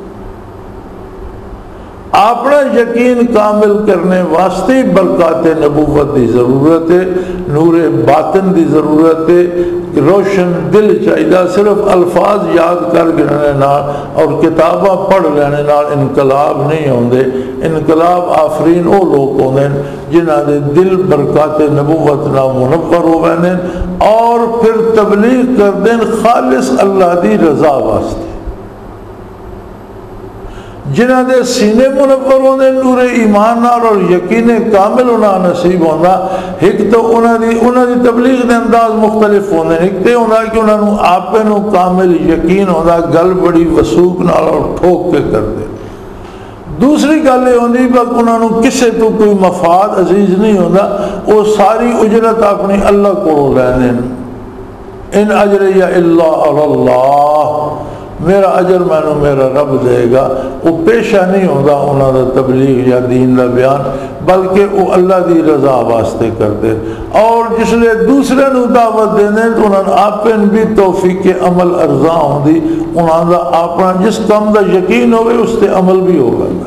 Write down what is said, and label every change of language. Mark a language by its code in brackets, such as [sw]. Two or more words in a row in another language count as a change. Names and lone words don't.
[pa] اپنا یقین کامل کرنے واسطے برکات نبوت دی ضرورت ہے، نور باطن دی ضرورت ہے، روشن دل چاہیے. صرف الفاظ یاد کر گنے نال اور کتاباں پڑھ لینے نال انقلاب نہیں ہوندے. انقلاب آفرین وہ لوگ ہوندے جنہاں دے دل برکات نبوت نہ منور ہو گئے اور پھر تبلیغ کر دیں خالص اللہ دی رضا واسطے. جنہاں دے سینے منور ہوندے نور ایمان اور یقین کامل انہاں نصیب ہوندا. ایک تو انہاں دی تبلیغ دے انداز مختلف ہوندے، ایک تے ہوندا کہ انہاں نو آپے نو کامل یقین ہوندا، گل بڑی وثوق نال اور ٹھوک کے کردے. دوسری گل یہ ہوندی کہ انہاں نو کسے تو کوئی مفاد عزیز نہیں ہوندا، وہ ساری اجرت اپنی اللہ کو لیندے. [ar] ان اجریہ الا علی اللہ، [pa] میرا اجر مینوں میرا رب دے گا۔ وہ پیشہ نہیں ہوتا انہوں دا تبلیغ یا دین دا بیان، بلکہ وہ اللہ دی رضا واسطے کرتے، اور جس لئے دوسرے نو دعوت دینے تو انہوں نے اپن بھی توفیق عمل ارزاں ہوں دی، انہوں دا اپنا جس کم دا یقین ہوئے اس تے عمل بھی ہوگا۔